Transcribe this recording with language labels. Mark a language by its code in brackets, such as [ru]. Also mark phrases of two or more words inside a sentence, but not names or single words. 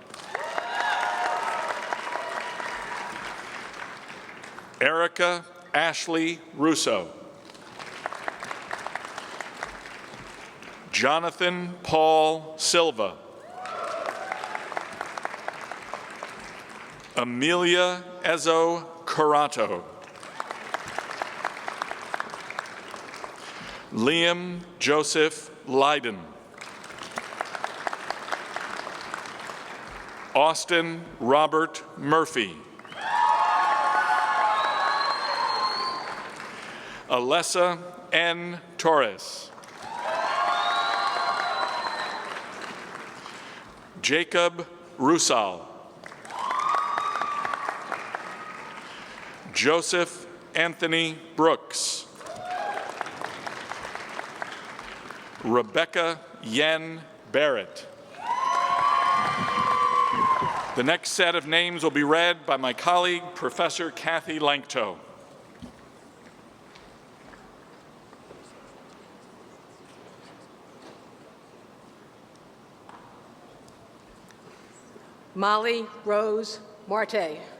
[en] Erica Ashley Russo. Jonathan Paul Silva. Amelia Ezo Carato. Liam Joseph Leiden. Austin Robert Murphy. Alessa N. Torres. Jacob Rusal. Joseph Anthony Brooks. Rebecca Yen Barrett. The next set of names will be read by my colleague, Professor Kathy Lankto. Molly Rose Marte.